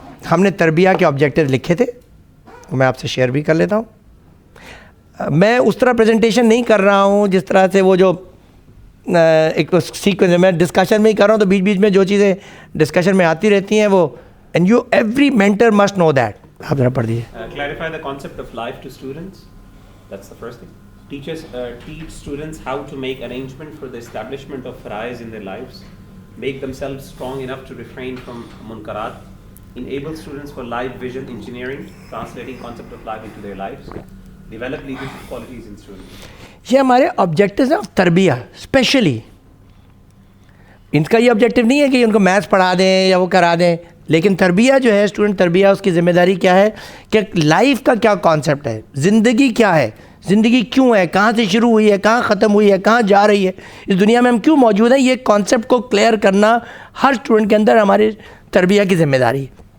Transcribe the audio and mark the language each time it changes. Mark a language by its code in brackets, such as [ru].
[ur] ہم نے تربیہ کے آبجیکٹیو لکھے تھے, میں آپ سے شیئر بھی کر لیتا ہوں. میں اس طرح پریزنٹیشن نہیں کر رہا ہوں جس طرح سے وہ جو ایک سیکوینس, میں ڈسکشن میں ہی کر رہا ہوں, تو بیچ بیچ میں جو چیزیں ڈسکشن میں آتی رہتی ہیں وہ, [en] And you every mentor must know that. [ur] آپ ذرا پڑھ دیجیے. [en] Clarify the concept of life to students. That's the first thing. Teachers teach students how to make arrangement for the establishment of farais in their lives, make themselves strong enough to refrain from munkarat, enable students for life vision engineering, translating concept of life into their lives, develop leadership qualities in students. [ur] یہ ہمارے objectives ہیں of تربیہ. Especially in کا یہ objective نہیں ہے کہ ان کو maths پڑھا دیں یا وہ کرا دیں, لیکن تربیہ جو ہے اسٹوڈنٹ تربیہ, اس کی ذمہ داری کیا ہے کہ لائف کا کیا کانسیپٹ ہے, زندگی کیا ہے, زندگی کیوں ہے, کہاں سے شروع ہوئی ہے, کہاں ختم ہوئی ہے, کہاں جا رہی ہے, اس دنیا میں ہم کیوں موجود ہیں. یہ کانسیپٹ کو کلیئر کرنا ہر اسٹوڈنٹ کے اندر ہماری تربیہ کی ذمہ داری ہے.